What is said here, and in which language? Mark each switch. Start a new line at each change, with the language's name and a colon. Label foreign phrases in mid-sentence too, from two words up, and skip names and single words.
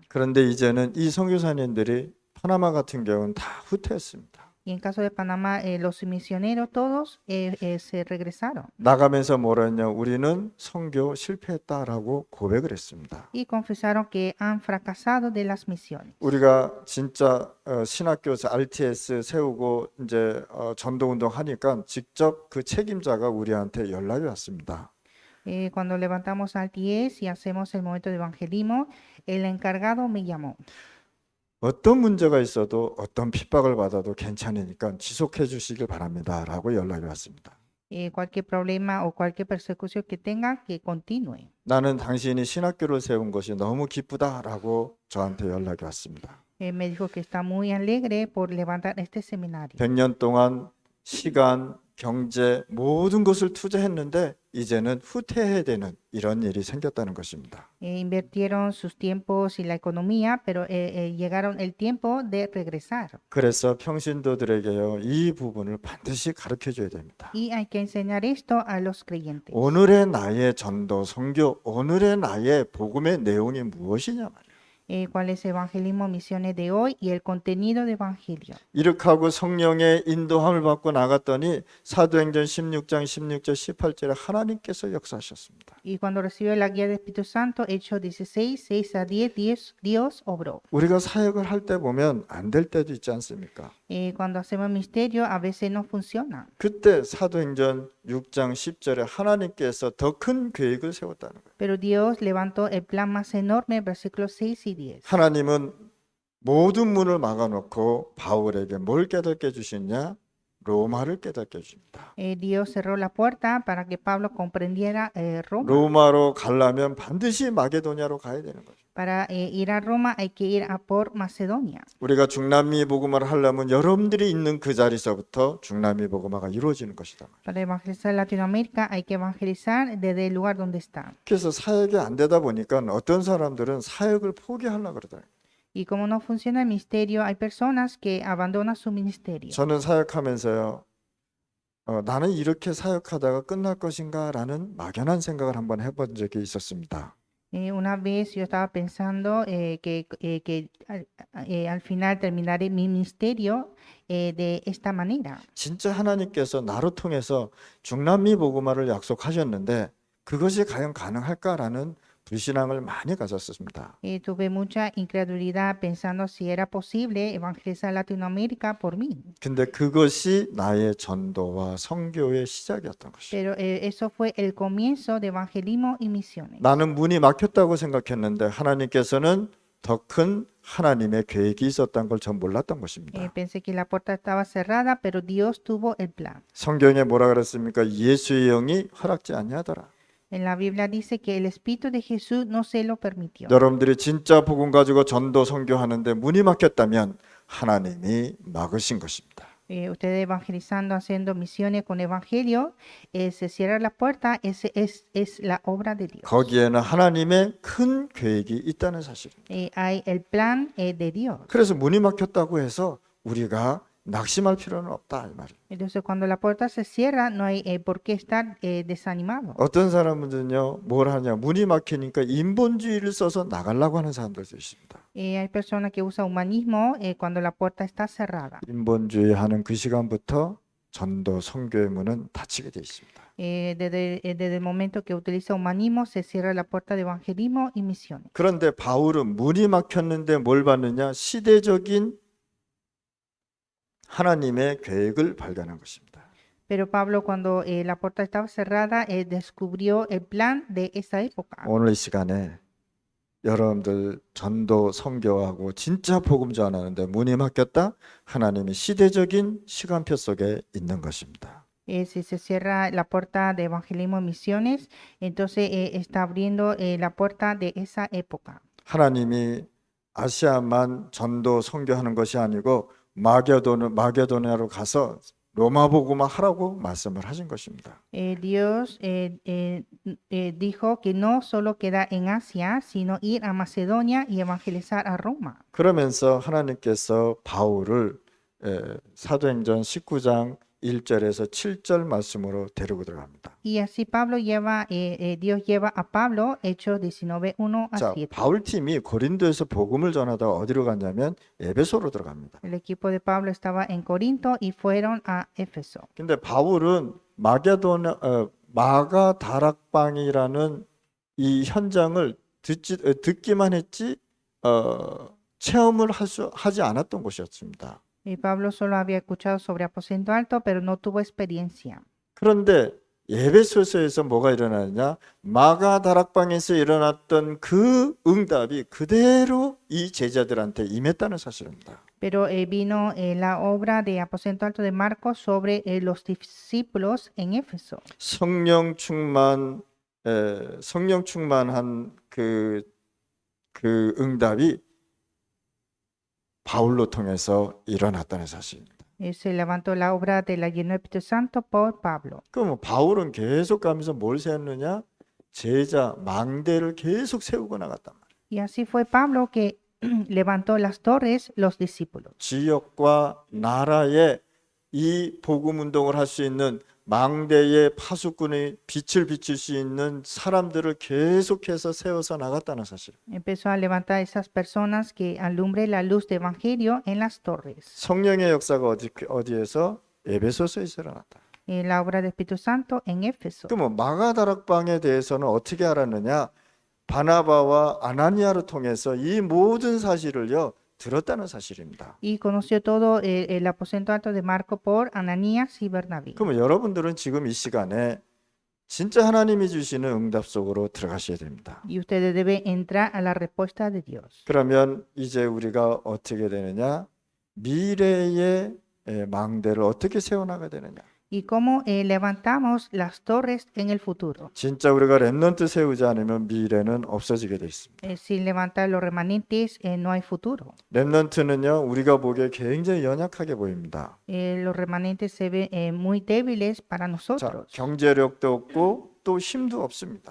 Korean: 그런데 이제는 이 선교사님들이 파나마 같은 경우는 다 후퇴했습니다.
Spanish: Y en caso de Panamá, los misioneros todos se regresaron
Korean: 나가면서 뭐라 했냐? 우리는 선교 실패했다라고 고백을 했습니다.
Spanish: y confesaron que han fracasado de las misiones.
Korean: 우리가 진짜 신학교에서 RTS 세우고 이제 전도 운동 하니까 직접 그 책임자가 우리한테 연락이 왔습니다.
Spanish: Cuando levantamos al 10 y hacemos el momento de evangelismo, el encargado me llamó.
Korean: 어떤 문제가 있어도 어떤 핍박을 받아도 괜찮으니까 지속해 주시길 바랍니다라고 연락이 왔습니다.
Spanish: Cualquier problema o cualquier persecución que tenga, que continúe.
Korean: 나는 당신이 신학교를 세운 것이 너무 기쁘다라고 저한테 연락이 왔습니다.
Spanish: Me dijo que está muy alegre por levantar este seminario.
Korean: 100년 동안 시간, 경제 모든 것을 투자했는데 이제는 후퇴해야 되는 이런 일이 생겼다는 것입니다.
Spanish: Invirtieron sus tiempos y la economía, pero llegaron el tiempo de regresar.
Korean: 그래서 평신도들에게요 이 부분을 반드시 가르쳐 줘야 됩니다.
Spanish: Y hay que enseñar esto a los creyentes.
Korean: 오늘의 나의 전도, 선교, 오늘의 나의 복음의 내용이 무엇이냐 말이에요.
Spanish: ¿Cuál es el evangelismo, misiones de hoy y el contenido de evangelio?
Korean: 이렇게 하고 성령의 인도함을 받고 나갔더니 사도행전 16장 16절 18절에 하나님께서 역사하셨습니다.
Spanish: Y cuando recibió la guía del Espíritu Santo, Hechos 16, 6 a 10, Dios obró.
Korean: 우리가 사역을 할 때 보면 안 될 때도 있지 않습니까?
Spanish: Cuando hacemos misterio, a veces no funciona.
Korean: 그때 사도행전 6장 10절에 하나님께서 더 큰 계획을 세웠다는 거예요.
Spanish: Pero Dios levantó el plan más enorme, versículos 6 y 10.
Korean: 하나님은 모든 문을 막아놓고 바울에게 뭘 깨닫게 주셨냐? 로마를 깨닫게 주십니다.
Spanish: Dios cerró la puerta para que Pablo comprendiera Roma.
Korean: 로마로 가려면 반드시 마게도냐로 가야 되는 거죠.
Spanish: Para ir a Roma hay que ir a por Macedonia.
Korean: 우리가 중남미 복음화를 하려면 여러분들이 있는 그 자리서부터 중남미 복음화가 이루어지는 것이다.
Spanish: Para evangelizar Latinoamérica hay que evangelizar desde el lugar donde está.
Korean: 그래서 사역이 안 되다 보니까 어떤 사람들은 사역을 포기하려고 그러더라고요.
Spanish: Y como no funciona el misterio, hay personas que abandonan su ministerio.
Korean: 저는 사역하면서요, 나는 이렇게 사역하다가 끝날 것인가 라는 막연한 생각을 한번 해본 적이 있었습니다.
Spanish: Una vez yo estaba pensando que al final terminaré mi ministerio de esta manera.
Korean: 진짜 하나님께서 나로 통해서 중남미 복음화를 약속하셨는데 그것이 과연 가능할까라는 불신앙을 많이 가졌습니다.
Spanish: Tuve mucha incredulidad pensando si era posible evangelizar Latinoamérica por mí.
Korean: 근데 그것이 나의 전도와 선교의 시작이었던 것이죠.
Spanish: Pero eso fue el comienzo de evangelismo y misiones.
Korean: 나는 문이 막혔다고 생각했는데 하나님께서는 더 큰 하나님의 계획이 있었던 걸 전 몰랐던 것입니다.
Spanish: Pensé que la puerta estaba cerrada, pero Dios tuvo el plan.
Korean: 성경에 뭐라 그랬습니까? 예수의 영이 허락지 아니하더라.
Spanish: En la Biblia dice que el Espíritu de Jesús no se lo permitió.
Korean: 여러분들이 진짜 복음 가지고 전도 선교하는데 문이 막혔다면 하나님이 막으신 것입니다.
Spanish: Ustedes evangelizando, haciendo misiones con evangelio, se cierra la puerta, es la obra de Dios.
Korean: 거기에는 하나님의 큰 계획이 있다는 사실입니다.
Spanish: Hay el plan de Dios.
Korean: 그래서 문이 막혔다고 해서 우리가 낙심할 필요는 없다 이 말이에요.
Spanish: Entonces, cuando la puerta se cierra, no hay por qué estar desanimado.
Korean: 어떤 사람은요, 뭘 하냐, 문이 막히니까 인본주의를 써서 나가려고 하는 사람들도 있습니다.
Spanish: Hay personas que usan humanismo cuando la puerta está cerrada.
Korean: 인본주의 하는 그 시간부터 전도 선교의 문은 닫히게 돼 있습니다.
Spanish: Desde el momento que utiliza humanismo, se cierra la puerta de evangelismo y misiones.
Korean: 그런데 바울은 문이 막혔는데 뭘 받느냐? 시대적인 하나님의 계획을 발견한 것입니다.
Spanish: Pero Pablo, cuando la puerta estaba cerrada, descubrió el plan de esa época.
Korean: 오늘 이 시간에 여러분들 전도 선교하고 진짜 복음 전하는데 문이 막혔다? 하나님의 시대적인 시간표 속에 있는 것입니다.
Spanish: Si se cierra la puerta de evangelismo y misiones, entonces está abriendo la puerta de esa época.
Korean: 하나님이 아시아만 전도 선교하는 것이 아니고 마게도냐로 가서 로마 복음화 하라고 말씀을 하신 것입니다.
Spanish: Dios dijo que no solo queda en Asia, sino ir a Macedonia y evangelizar a Roma.
Korean: 그러면서 하나님께서 바울을 사도행전 19장 1절에서 7절 말씀으로 데리고 들어갑니다.
Spanish: Y así Dios lleva a Pablo, Hechos 19, 1 a
Korean: 자,
Spanish: 7.
Korean: 바울 팀이 고린도에서 복음을 전하다가 어디로 갔냐면 에베소로 들어갑니다.
Spanish: El equipo de Pablo estaba en Corinto y fueron a Éfeso.
Korean: 근데 바울은 마가다락방이라는 이 현장을 듣기만 했지 체험을 하지 않았던 곳이었습니다.
Spanish: Y Pablo solo había escuchado sobre aposento alto, pero no tuvo experiencia.
Korean: 그런데 에베소서에서 뭐가 일어나느냐? 마가다락방에서 일어났던 그 응답이 그대로 이 제자들한테 임했다는 사실입니다.
Spanish: Pero vino la obra de aposento alto de Marcos sobre los discípulos en Éfeso.
Korean: 성령 충만한 그 응답이 바울로 통해서 일어났다는 사실입니다.
Spanish: Se levantó la obra de la llenó del Espíritu Santo por Pablo.
Korean: 그럼 바울은 계속 가면서 뭘 세웠느냐? 제자 망대를 계속 세우고 나갔단 말이에요.
Spanish: Y así fue Pablo que levantó las torres, los discípulos.
Korean: 지역과 나라에 이 복음 운동을 할 수 있는 망대의 파수꾼의 빛을 비칠 수 있는 사람들을 계속해서 세워서 나갔다는 사실.
Spanish: Empezó a levantar esas personas que alumbre la luz de evangelio en las torres.
Korean: 성령의 역사가 어디에서? 에베소서에서 일어났다.
Spanish: la obra del Espíritu Santo en Éfeso.
Korean: 그러면 마가다락방에 대해서는 어떻게 알았느냐? 바나바와 아나니아를 통해서 이 모든 사실을요 들었다는 사실입니다.
Spanish: Y conoció todo el aposento alto de Marco por Ananías y Bernabé.
Korean: 그러면 여러분들은 지금 이 시간에 진짜 하나님이 주시는 응답 속으로 들어가셔야 됩니다.
Spanish: Y ustedes deben entrar a la respuesta de Dios.
Korean: 그러면 이제 우리가 어떻게 되느냐? 미래의 망대를 어떻게 세워나가야 되느냐?
Spanish: Y cómo levantamos las torres en el futuro.
Korean: 진짜 우리가 렘넌트 세우지 않으면 미래는 없어지게 돼 있습니다.
Spanish: Sin levantar los remanentes no hay futuro.
Korean: 렘넌트는요 우리가 보기에 굉장히 연약하게 보입니다.
Spanish: Los remanentes se ven muy débiles para
Korean: 자,
Spanish: nosotros.
Korean: 경제력도 없고 또 힘도 없습니다.